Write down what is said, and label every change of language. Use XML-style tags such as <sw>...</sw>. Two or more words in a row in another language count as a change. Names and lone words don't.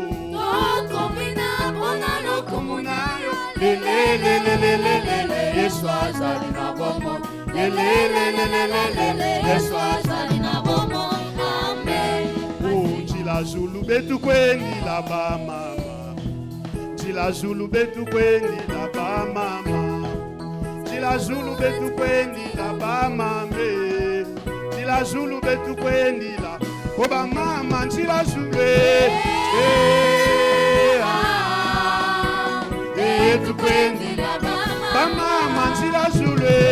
<ln>Tokobina pona lokumu na yo. Lelelelelelele Yesu azali na bombo. Lelelelelelele Yesu azali na bombo. Amen.</ln> <kg>Njila zulu betu kweni la ba mama. Njila zulu betu kweni la ba mama. Njila zulu betu kweni la ba mama. La Zulu betu kweni la oba mama njila Zulu betu kweni la ba mama njila Zulu</kg>